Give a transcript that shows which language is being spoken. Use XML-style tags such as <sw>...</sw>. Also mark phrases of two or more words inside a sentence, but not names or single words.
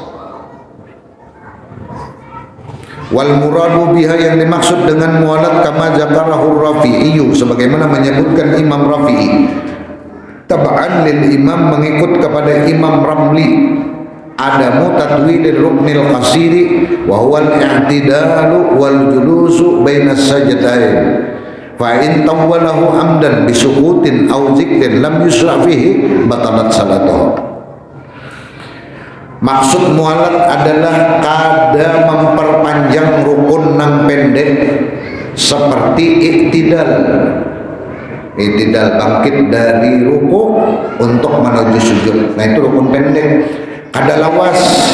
<ar>والمراد بها,</ar> <id>yang dimaksud dengan mualat,</id> <ar>كما ذكره الرافعي,</ar> <id>sebagaimana menyebutkan Imam Rafi'i,</id> <ar>تبعا للإمام,</ar> <id>mengikut kepada Imam Ramli,</id> <ar>عدم تطويل الركن القصير وهو الاعتدال والجلوس بين السجدتين فإن طوله عمدا بسكوت أو ذكر لم يشرع فيه بطلت صلاته.</ar> <bjn>Maksud mualat adalah kada memperpanjang rukun nang pendek, seperti iktidal. Iktidal bangkit dari ruku untuk menuju sujud, nah itu rukun pendek, kada lawas.</bjn>